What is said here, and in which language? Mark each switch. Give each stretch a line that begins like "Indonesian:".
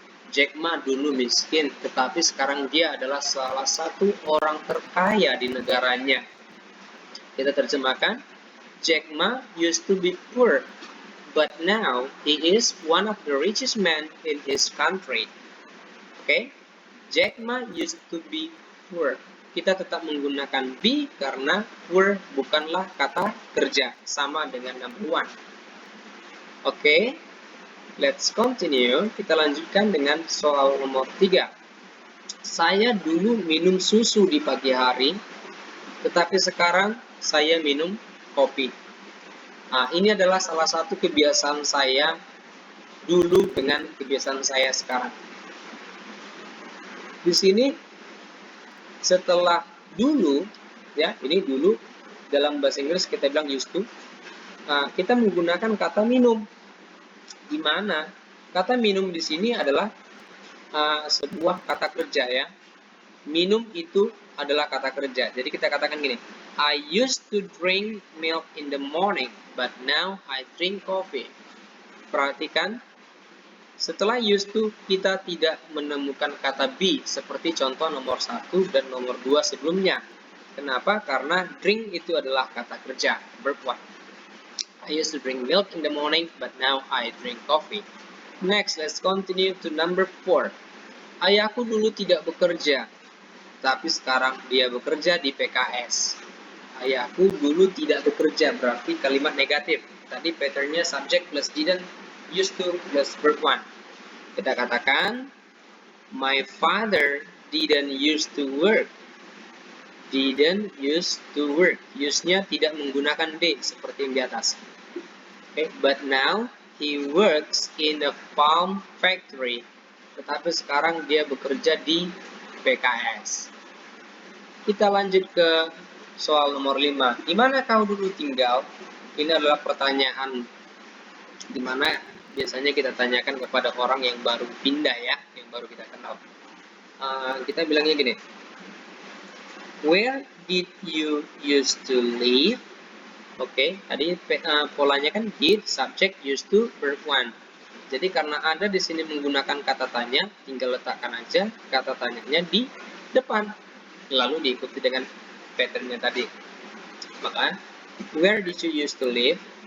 Indonesian: Jack Ma dulu miskin, tetapi sekarang dia adalah salah satu orang terkaya di negaranya. Kita terjemahkan.
English: Jack Ma used to be poor, but now he is one of the richest men in his country. Okay? Jack Ma used to be poor.
Indonesian: Kita tetap menggunakan be karena poor bukanlah kata kerja, sama dengan number 1. Okay?
English: Let's continue.
Indonesian: Kita lanjutkan dengan soal nomor 3. Saya dulu minum susu di pagi hari, tetapi sekarang saya minum kopi. Nah, ini adalah salah satu kebiasaan saya dulu dengan kebiasaan saya sekarang. Di sini setelah dulu, ya, ini dulu dalam bahasa Inggris kita bilang used to. Kita menggunakan kata minum. Di mana kata minum di sini adalah sebuah kata kerja, ya. Minum itu adalah kata kerja. Jadi kita katakan gini,
English: I used to drink milk in the morning, but now I drink coffee.
Indonesian: Perhatikan, setelah used to kita tidak menemukan kata be seperti contoh nomor 1 dan nomor 2 sebelumnya. Kenapa? Karena drink itu adalah kata kerja, verb 1.
English: I used to drink milk in the morning, but now I drink coffee. Next, let's continue to number 4.
Indonesian: Ayahku dulu tidak bekerja, tapi sekarang dia bekerja di PKS. Ayahku dulu tidak bekerja, berarti kalimat negatif. Tadi patternnya subject plus didn't, used to plus verb 1. Kita katakan,
English: my father didn't used to work. Didn't used to work.
Indonesian: Use-nya tidak menggunakan D seperti yang di atas.
English: Okay, but now he works in a palm factory.
Indonesian: Tetapi sekarang dia bekerja di PKS. Kita lanjut ke soal nomor 5. Di mana kau dulu tinggal? Ini adalah pertanyaan di mana biasanya kita tanyakan kepada orang yang baru pindah ya, yang baru kita kenal. Kita bilangnya gini.
English: Where did you used to live?
Indonesian: Oke, tadi polanya kan did, subject, used to, verb 1. Jadi karena ada di sini menggunakan kata tanya, tinggal letakkan aja kata tanyanya di depan. Lalu diikuti dengan patternnya tadi. Maka,
English: where did you used to live?